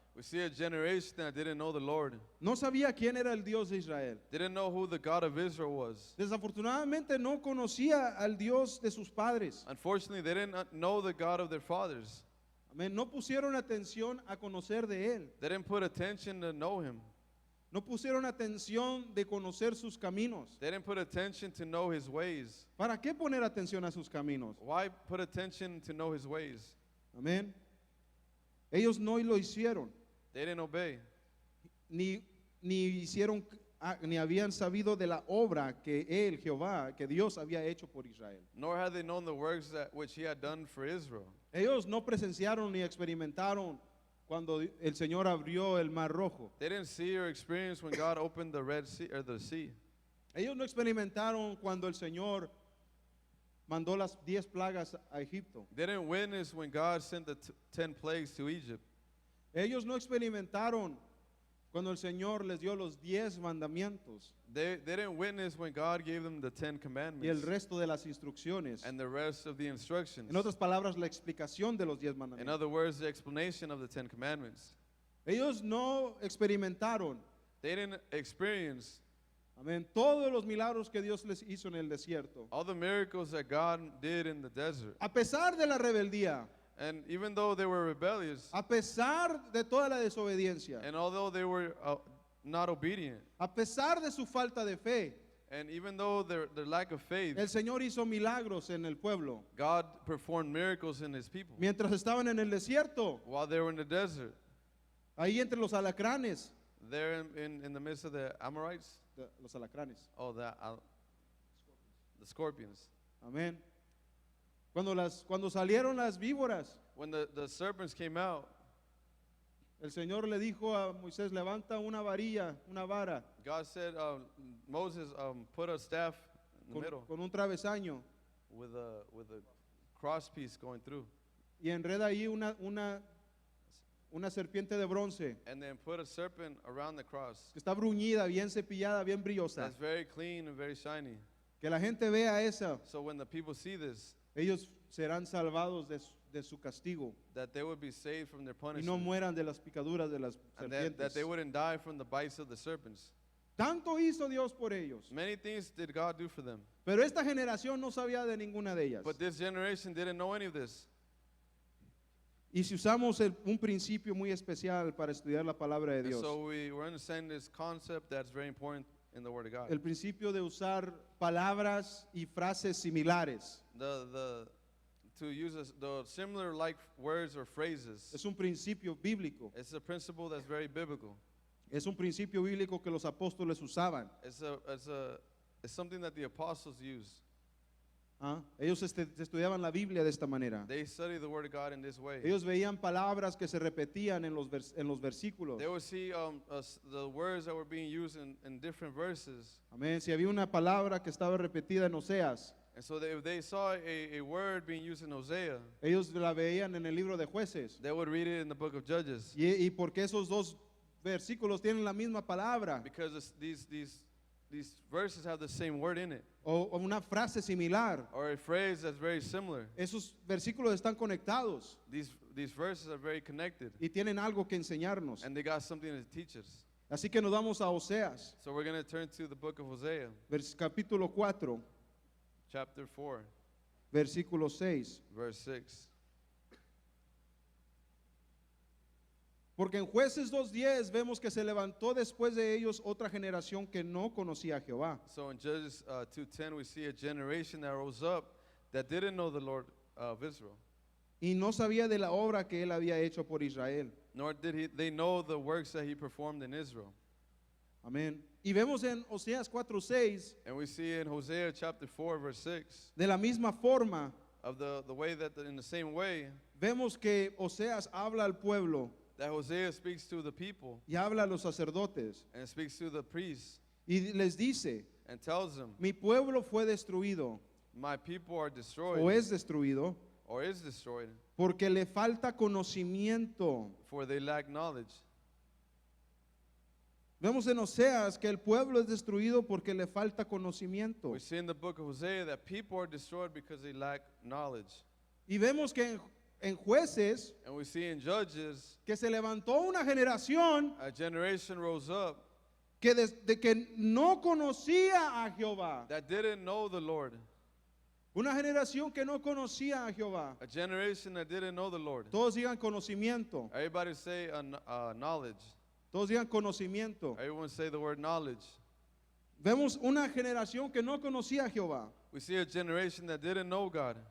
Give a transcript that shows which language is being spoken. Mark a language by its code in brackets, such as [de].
[en] We see a generation that didn't know the Lord, [es] No sabía quién era el Dios de Israel. [en] didn't know who the God of Israel was. [es] Desafortunadamente no conocía al Dios de sus padres. [en] Unfortunately, they didn't know the God of their fathers. [es] Amén. No pusieron atención a conocer de Él. [en] They didn't put attention to know Him. [es] No pusieron atención de conocer sus caminos. [en] They didn't put attention to know His ways. [es] ¿Para qué poner atención a sus caminos? [en] Why put attention to know His ways? [es] Amén. Ellos no lo hicieron, [en] They didn't obey. [es] ni hicieron, ni habían sabido de la obra que Él, Jehová, que Dios había hecho por Israel. [en] Nor had they known the works that which He had done for Israel. [es] Ellos no presenciaron ni experimentaron cuando el Señor abrió el Mar Rojo. [en] They didn't see or experience when God opened the Red Sea or the sea. [es] Ellos no experimentaron cuando el Señor mandó las 10 plagas a Egipto. [en] They didn't witness when God sent the 10 plagues to Egypt. [es] Ellos no experimentaron cuando el Señor les dio los 10 mandamientos [en] They didn't witness when God gave them the 10 [es] y el [en] commandments [es] resto de las instrucciones. [en] and the rest of the instructions. [es] En otras palabras, la explicación de los 10 [en] In [es] mandamientos. [en] other words, the explanation of the 10 commandments. [es] Ellos no experimentaron, [en] They didn't experience [es] amén, todos los milagros que Dios les hizo en el desierto. [en] all the miracles that God did in the desert. [es] A pesar de la rebeldía, [en] And even though they were rebellious, [es] a pesar de toda la desobediencia, [en] and although they were not obedient, [es] a pesar de su falta de fe, [en] and even though their lack of faith, [es] el Señor hizo milagros en el pueblo. [en] God performed miracles in His people. [es] Mientras estaban en el desierto, [en] While they were in the desert, [es] ahí entre los alacranes, [en] there in the midst of the Amorites, [es] los alacranes, [en] oh, the scorpions. [es] amén. Cuando salieron las víboras, [en] When the serpents came out, [es] el Señor le dijo a Moisés, levanta una varilla, una vara, [en] God said, Moses, put a staff in the [es] con, [en] middle [es] con un travesaño [en] with a cross piece going through, [es] y enreda ahí una serpiente de bronce [en] and then put a serpent around the cross [es] que está bruñida, bien cepillada, bien brillosa. [en] that's very clean and very shiny. [es] Que la gente vea esa, [en] So when the people see this, [es] ellos serán salvados de su castigo [en] that they would be saved from their [es] y no [en] punishment, [es] mueran de las picaduras de las [en] and that [es] serpientes. [en] they wouldn't die from the bites of the serpents. [es] Tanto hizo Dios por ellos, [en] Many things did God do for them, [es] pero esta generación no sabía de ninguna de ellas. [en] but this generation didn't know any of this. [es] Y si usamos un principio muy especial para estudiar la palabra de [en] And [es] Dios, [en] so we're understanding this concept that's very important in the Word of God. [es] el principio de usar palabras y frases similares, [en] To use the similar like words or phrases. [es] es un principio bíblico. [en] It's a principle that's very biblical. [es] Es un principio bíblico que los apóstoles usaban. [en] It's something that the apostles use. ¿Ah? [es] Ellos estudiaban la Biblia de esta manera. [en] They study the Word of God in this way. [es] Ellos veían palabras que se repetían en los versículos. [en] They would see the words that were being used in different verses. [es] Amén. Si había una palabra que estaba repetida en Oseas, [en] And so if they saw a word being used in Hosea, [es] ellos la veían en el libro de Jueces. [en] they would read it in the book of Judges. [es] Y porque esos dos versículos tienen la misma palabra [en] Because these verses have the same word in it. [es] o una frase similar, [en] Or a phrase that's very similar. [es] esos versículos están conectados [en] These verses are very connected. [es] y tienen algo que enseñarnos. [en] And they got something to teach us. [es] Así que nos vamos a Oseas, [en] So we're going to turn to the book of Hosea, [es] capítulo 4, [en] chapter 4, [es] versículo 6. [en] verse 6. [es] Porque en Jueces 2:10 vemos que se levantó después de ellos otra generación que no conocía a Jehová. [en] So in Judges 2:10, we see a generation that rose up that didn't know the Lord of Israel, [es] Y no sabía de la obra que él había hecho por Israel. [en] nor did they know the works that he performed in Israel. [es] Amén. Y vemos en Oseas 4:6, [en] And we see in Hosea chapter 4, verse 6, [es] de la misma forma, [en] of the way that in the same way [es] vemos que Oseas habla al pueblo [en] that Hosea speaks to the people [es] y habla a los sacerdotes [en] and speaks to the priests [es] y les dice, [en] and tells them, [es] mi pueblo fue destruido [en] my people are destroyed [es] o es destruido [en] or is destroyed, [es] porque le falta conocimiento. [en] for they lack knowledge. [es] Vemos en Oseas que el pueblo es destruido porque le falta conocimiento. [en] We see in the book of Hosea that people are destroyed because they lack knowledge. [es] Y vemos que en Jueces [en] And we see in Judges, [es] que se levantó una generación [en] a generation rose up [es] que desde que no conocía a Jehová. [en] that didn't know the Lord. [es] Una generación que no conocía a Jehová. [en] A generation that didn't know the Lord. [es] Todos digan conocimiento. [en] Everybody say knowledge. [es] Todos digan conocimiento. [en] Everyone say the word knowledge. [es] Vemos una generación que no conocía a Jehová. [en] We see a generation that didn't know God.